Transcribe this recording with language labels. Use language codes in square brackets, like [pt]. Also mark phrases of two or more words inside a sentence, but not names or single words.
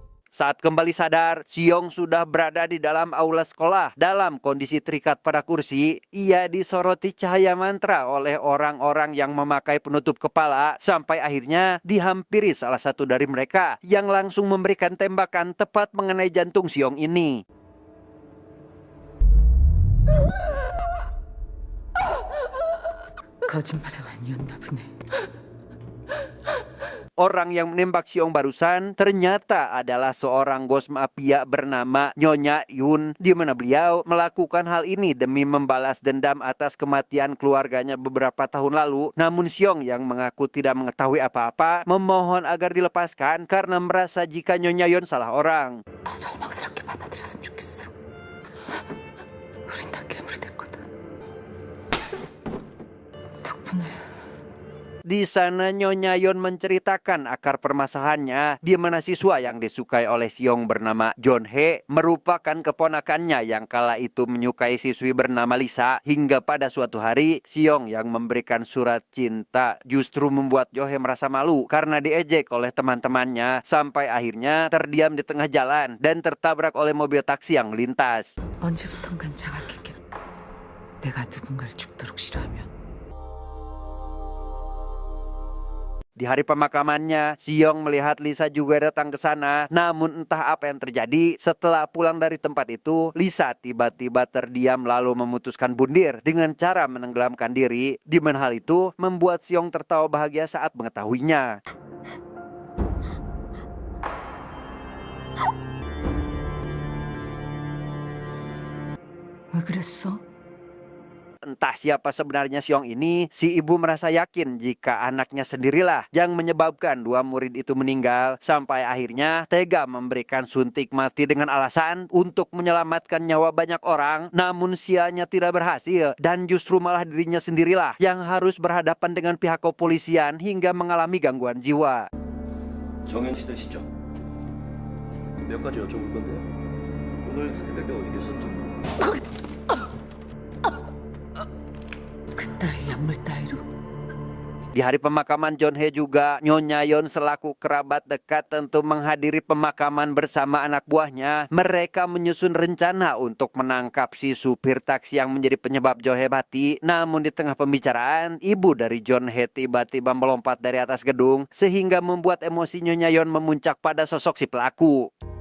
[id] Saat kembali sadar, Siong sudah berada di dalam aula sekolah. Dalam kondisi terikat pada kursi, ia disoroti cahaya mantra oleh orang-orang yang memakai penutup kepala sampai akhirnya dihampiri salah satu dari mereka yang langsung memberikan tembakan tepat mengenai jantung Siong ini. [ko] 거짓말은 아니었나 보네. [id] Orang yang menembak Siong barusan ternyata adalah seorang bos mafia bernama Nyonya Yun, di mana beliau melakukan hal ini demi membalas dendam atas kematian keluarganya beberapa tahun lalu. Namun Siong yang mengaku tidak mengetahui apa-apa memohon agar dilepaskan karena merasa jika Nyonya Yun salah orang. [ko] 더 절망스럽게 받아들였으면 좋겠어. 우린 다 괴물이 됐거든. 덕분에 [id] Di sana Nyonya Yon menceritakan akar permasalahannya, di mana siswa yang disukai oleh Siong bernama John He merupakan keponakannya yang kala itu menyukai siswi bernama Lisa. Hingga pada suatu hari, Siong yang memberikan surat cinta justru membuat Jo He merasa malu karena diejek oleh teman-temannya, sampai akhirnya terdiam di tengah jalan dan tertabrak oleh mobil taksi yang melintas. [ko] 언제부턴간 자각했겠. 내가 누군가를 죽도록 싫어하면 [id] Di hari pemakamannya, Siong melihat Lisa juga datang ke sana. Namun entah apa yang terjadi, setelah pulang dari tempat itu, Lisa tiba-tiba terdiam lalu memutuskan bundir dengan cara menenggelamkan diri. Di mana hal itu membuat Siong tertawa bahagia saat mengetahuinya. [ko] 왜 그랬어? [id] Entah siapa sebenarnya Siong ini, si ibu merasa yakin jika anaknya sendirilah yang menyebabkan dua murid itu meninggal, sampai akhirnya tega memberikan suntik mati dengan alasan untuk menyelamatkan nyawa banyak orang. Namun sianya tidak berhasil dan justru malah dirinya sendirilah yang harus berhadapan dengan pihak kepolisian hingga mengalami gangguan jiwa. [ko] 정현씨들 시죠? 몇 가지 여쭤볼 건데요. 오늘 새벽에 어디 계셨죠? 그따위 약물 따위로 [id] Di hari pemakaman John He juga, Nyonya Yon selaku kerabat dekat tentu menghadiri pemakaman bersama anak buahnya. Mereka menyusun rencana untuk menangkap si supir taksi yang menjadi penyebab Jo He mati. Namun di tengah pembicaraan, ibu dari John He tiba-tiba melompat dari atas gedung sehingga membuat emosi Nyonya Yon memuncak pada sosok si pelaku.